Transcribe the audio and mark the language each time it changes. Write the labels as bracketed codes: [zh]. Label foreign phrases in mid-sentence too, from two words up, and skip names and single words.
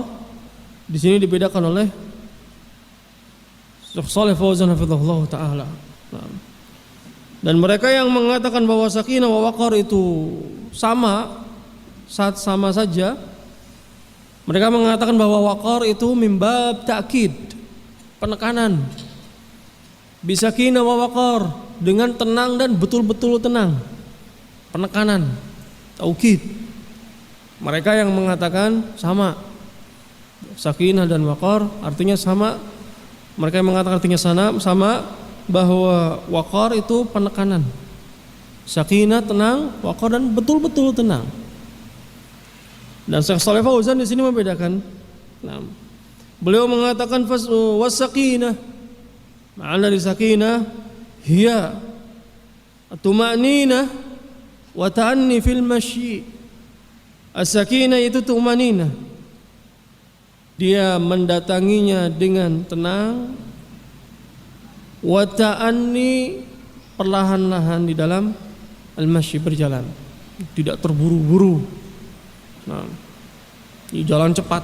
[id] Di sini dibedakan oleh Syekh Shalih Fauzan hafizahullah taala. Dan mereka yang mengatakan bahwa [ar] سكينة ووقار [id] itu sama saja, mereka mengatakan bahwa waqar itu [ar] من باب تأكيد, [id] penekanan. [ar] بسكينة ووقار, [id] dengan tenang dan betul-betul tenang, penekanan, taukid. Mereka yang mengatakan sama, sakinah dan waqar artinya sama. Mereka yang mengatakan artinya sama, bahwa waqar itu penekanan, sakinah tenang, waqar dan betul-betul tenang. Dan Syekh Shalih Fauzan di sini membedakan. Nah, beliau mengatakan was-sakinah, makna dari sakinah [ar] هي الطمأنينة والتأني في المشي. [id] As-sakinah itu tumaninah, dia mendatanginya dengan tenang [ar] والتأني, [id] perlahan-lahan di dalam al-masyi, berjalan, tidak terburu-buru. Nah, ini jalan cepat.